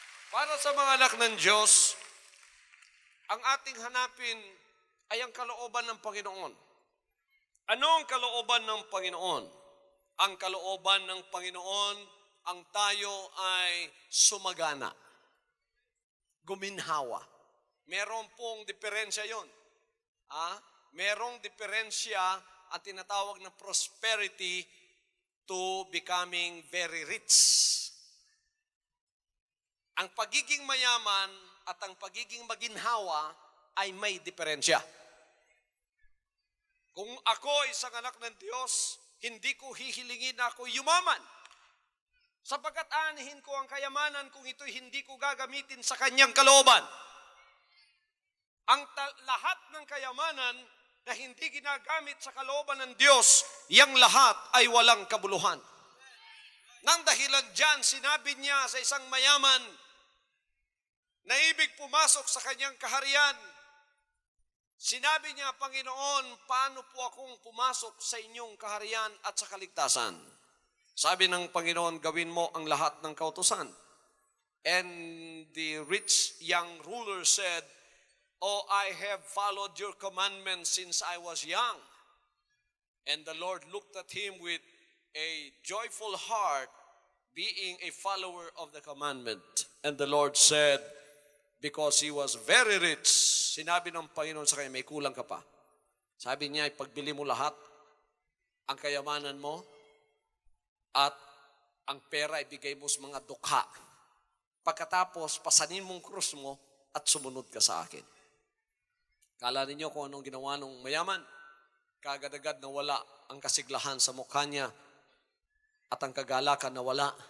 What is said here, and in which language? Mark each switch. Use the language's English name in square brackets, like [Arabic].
[Filipino] Para sa mga anak ng Diyos, ang ating hanapin ay ang kalooban ng Panginoon. Ano ang kalooban ng Panginoon? Ang kalooban ng Panginoon, ang tayo ay sumagana, guminhawa. Meron pong diferensya yon. Merong diferensya at tinatawag na [English] prosperity to becoming very rich. [Filipino] Ang pagiging mayaman at ang pagiging maginhawa ay may diferensya. Kung ako isang anak ng Diyos, hindi ko hihilingin na ako yumaman. Sapagkat aanihin ko ang kayamanan kung ito'y hindi ko gagamitin sa kanyang kalooban. Ang lahat ng kayamanan na hindi ginagamit sa kalooban ng Diyos, yang lahat ay walang kabuluhan. Nang dahilan dyan, sinabi niya sa isang mayaman na ibig pumasok sa kanyang kaharian. Sinabi niya, Panginoon, paano po akong pumasok sa inyong kaharian at sa kaligtasan? Sabi ng Panginoon, gawin mo ang lahat ng kautusan. [English] And the rich young ruler said, Oh, I have followed your commandments since I was young. And the Lord looked at him with a joyful heart, being a follower of the commandment. And the Lord said, because he was very rich, [Filipino] sinabi ng Panginoon sa kanya, may kulang ka pa. Sabi niya, ipagbili mo lahat, ang kayamanan mo, at ang pera ibigay mo sa mga dukha. Pagkatapos, pasanin mong krus mo at sumunod ka sa akin. Kala ninyo kung anong ginawa ng mayaman? Kaagad-agad na wala ang kasiglahan sa mukha niya at ang kagalakan na wala.